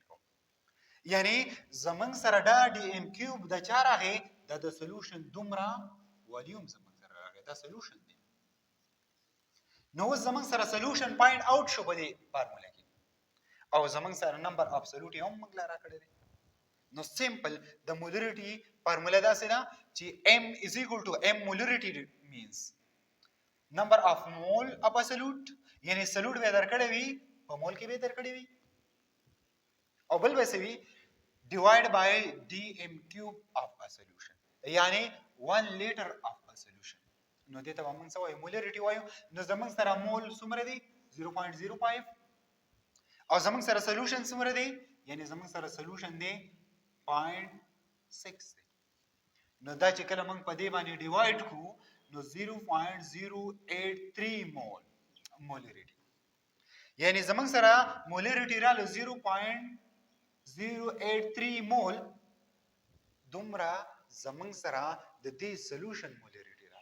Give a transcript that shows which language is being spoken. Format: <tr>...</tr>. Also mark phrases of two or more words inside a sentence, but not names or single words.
<ps>کوو یعنی زموږ سره دا</ps> <en>dm cube</en> <ps>د چا راغی د سولوشن دومره والیوم زموږ سره راغی دا سولوشن دی نو اوس زموږ سره</ps> <en>solution find out</en> <ps>شو په دې فارموله کې او زموږ سره</ps> <en>number absolute</en> <ps>هم موږ لا راکړی دی نو سیمپل د</ps> <en>molarity formula</en> <ps>دا څه ده چې</ps> <en>m is equal to m molarity means number of mole of a solute</en> <ps>یعنی سولوټ به درکړی وي په مول کې به درکړی وي او بل به څه وي</ps> <en>divide by dm cube of a solution</en> <ps>یعنی</ps> <en>1 liter of a solution</en> <ps>نو دې ته موږ څه وایو مولریټي وایو نو زموږ سره مول څومره دی 0.05 او زموږ سره سولوشن څومره دی یعنی زموږ سره سولوشن دی 0.6 دی نو دا چې کله موږ په دې باندې ډیوایډ کو نو 0.083 مولریټي یعنی زموږ سره مولریټي رااله 0.083 مول دومره زموږ سره د دې سولوشن مولریټي</ps>